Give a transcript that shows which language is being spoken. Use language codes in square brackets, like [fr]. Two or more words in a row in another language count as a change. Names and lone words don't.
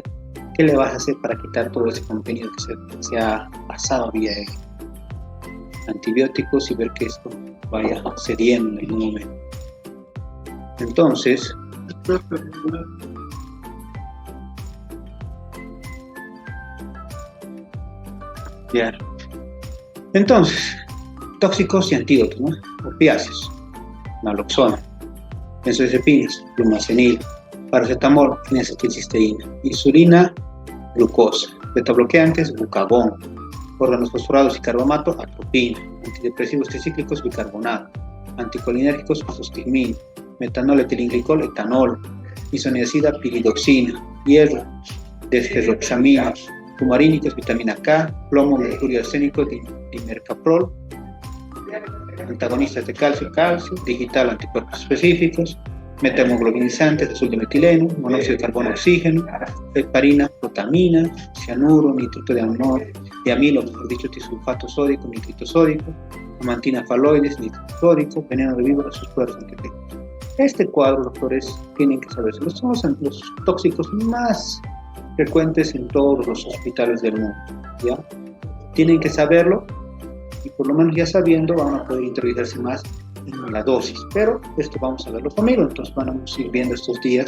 [es] ¿Qué le vas a hacer para quitar todo ese contenido que se ha pasado vía antibióticos y ver que esto vaya cediendo en algún momento? Entonces, tóxicos y antídotos, ¿no? Opiáceos, naloxona, benzodiazepinas, lumacenil, paracetamol, N-acetilcisteína, insulina, glucosa, betabloqueantes, glucagón, órganos fosforados y carbamato, atropina, antidepresivos tricíclicos, bicarbonato, anticolinérgicos, fostigmina, metanol, etilenglicol, etanol, isoniazida, piridoxina, hierro, desferroxamina, fumarínicos, vitamina K, plomo, mercurio arsénico, dimercaprol, antagonistas de calcio, digital, anticuerpos específicos, metahemoglobinizantes, azul de metileno, monóxido de carbono, oxígeno, heparina, protamina, cianuro, nitrito de amilo, mejor dicho, tisulfato sódico, nitrito sódico, amantina faloides, nitrito sódico, veneno de víbora, sus cuadros antiefectivos. Este cuadro, doctores, tienen que saberse. Son los tóxicos más frecuentes en todos los hospitales del mundo, ¿ya? Tienen que saberlo y por lo menos ya sabiendo van a poder interiorizarse más en la dosis, pero esto vamos a verlo conmigo, entonces vamos a ir viendo estos días.